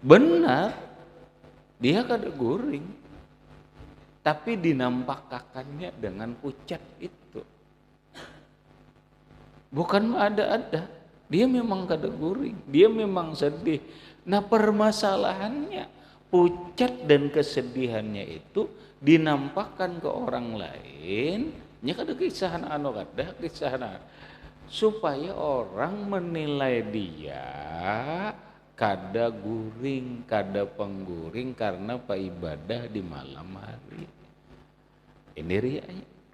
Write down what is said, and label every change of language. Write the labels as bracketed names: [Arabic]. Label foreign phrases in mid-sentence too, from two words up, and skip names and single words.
[Banjar] Benar, dia kada guring, tapi dinampakakannya dengan pucat itu. Bukan ada-ada, dia memang kada guring, dia memang sedih. Nah permasalahannya, pucat dan kesedihannya itu dinampakkan ke orang lain, nya kada kisahan kada kisahan supaya orang menilai dia kada guring, kada pengguring karena pak ibadah di malam hari. Ini riaknya.